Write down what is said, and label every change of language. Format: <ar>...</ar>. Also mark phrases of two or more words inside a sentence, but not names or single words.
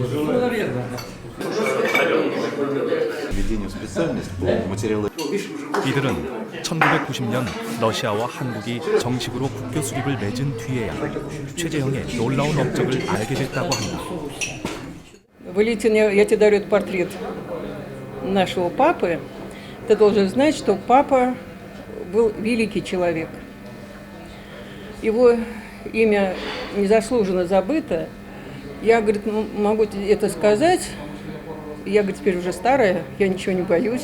<ko>이들은 1990년 러시아와 한국이 정식으로 국교 수립을 맺은 뒤에야 최재형의 놀라운 업적을 알게 됐다고 한다.</ko> <ru>Валентин, я тебе дарю портрет нашего папы. Ты должен знать, что папа был великий человек. Его имя незаслуженно забыто. Я, говорит, могу это сказать. Я, говорит, теперь уже старая, я ничего не боюсь.</ru>